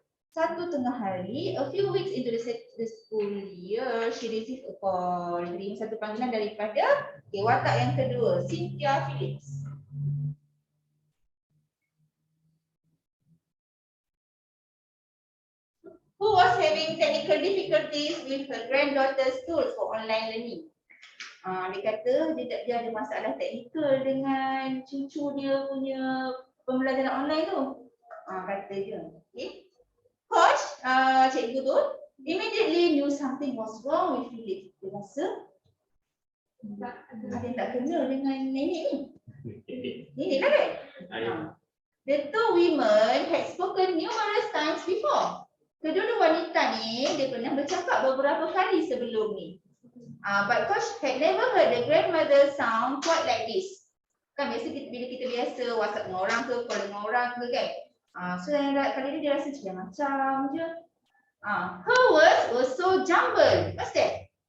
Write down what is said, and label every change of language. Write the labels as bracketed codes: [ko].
[ms] Satu tengah hari, [en] a few weeks into the school year, she received a call. [ms] Terima satu panggilan daripada watak yang kedua, Cynthia Phillips. [en] Who was having technical difficulties with her granddaughter's tools for online learning. [ms] Dia kata dia ada masalah teknikal dengan cucu dia punya pembelajaran online tu. Kata dia. Okay. [en] Coach, [ms] cikgu tu [en] immediately knew something was wrong with Philip. [ms] Dia rasa ada yang tak kena dengan nenek ni. Nenek lah kan? [en] The two women had spoken numerous times before. [ms] Kedua wanita ni dia pernah bercakap beberapa kali sebelum ni. [en] But coach had never heard the grandmother sound quite like this. [ms] Kan biasa bila kita biasa WhatsApp dengan orang ke, call dengan orang ke kan. [en] So [ms] yang kali ni dia rasa macam je. [en] Her words were so jumbled. What's that?